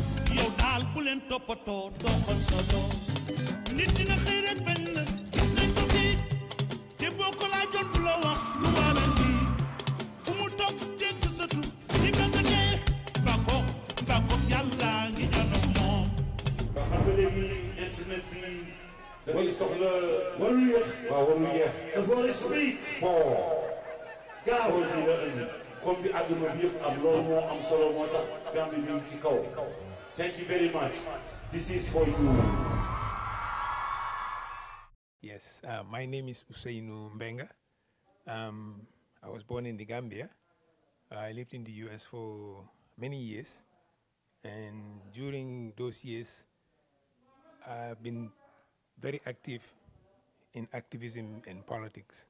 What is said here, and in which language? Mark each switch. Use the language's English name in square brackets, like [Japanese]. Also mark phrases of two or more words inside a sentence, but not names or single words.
[Wolof] yow daal bu leen toppatoo doxal sa doom nit dina xëy rek benn gis nañ ko fii te boo ko laajoon du la wax lu waral lii fu mu toog dégg sa tur di bëgg dee bako yàlla ngi janoog moom. nga xam nga léegi internet bi da ngay soxla warul yéex. waaw warul yéex. dafa war a speed. gaaw ji la indi comme bi àdduna bi yëpp am loolu moo am solo moo tax Gambie bi ci kaw. [English] Thank you very much. This is for you. Yes, my name is Ousainou Mbenga. I was born in the Gambia. I lived in the US for many years. And during those years, I've been very active in activism and politics.